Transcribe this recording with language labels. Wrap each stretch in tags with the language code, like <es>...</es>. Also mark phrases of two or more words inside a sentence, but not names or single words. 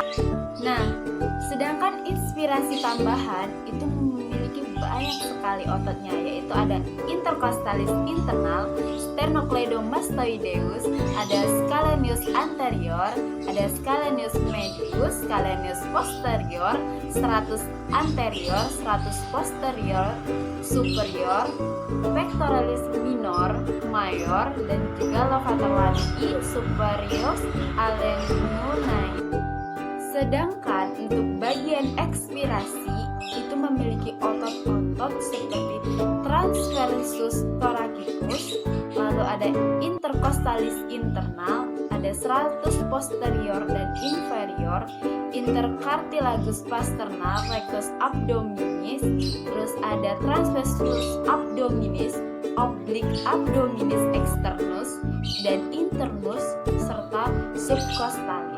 <id>Nah, sedangkan inspirasi tambahan itu memiliki banyak sekali ototnya, yaitu ada intercostalis internal, sternocleidomastoideus, ada scalenus anterior, ada scalenus medius, scalenus posterior, stratus anterior, stratus posterior, superior, pectoralis minor, mayor, dan juga levator labii superius alenunai. Sedangkan untuk bagian ekspirasi itu memiliki otot-otot seperti transversus thoracicus, lalu ada intercostalis internal, ada stratus posterior dan inferior, intercartilagus plasternal, rectus abdominis, terus ada transversus abdominis, oblique abdominis externus, dan internus, serta subcostalis.</id>